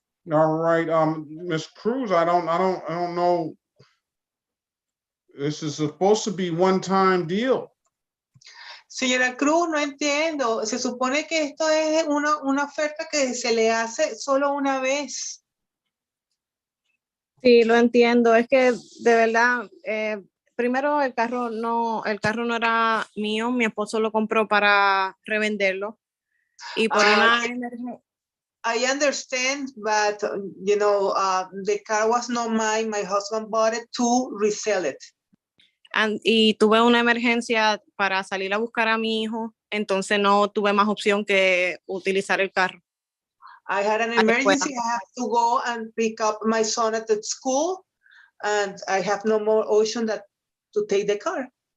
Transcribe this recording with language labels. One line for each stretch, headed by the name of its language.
English: All right, Miss Cruz, I don't know. This is supposed to be one-time deal.
Spanish: Señora Cruz, no entiendo. Se supone que esto es una oferta que se le hace solo una vez. Sí, lo entiendo. Es que de verdad, primero el carro no era mío, mi esposo lo compró para revenderlo. Y por una emergencia.
English: I understand, but you know, the car was not mine. My husband bought it to resell it.
Spanish: Y tuve una emergencia para salir a buscar a mi hijo, entonces no tuve más opción que utilizar el carro.
English: I had an emergency. I have to go and pick up my son at the school, and I have no more option than to take the car.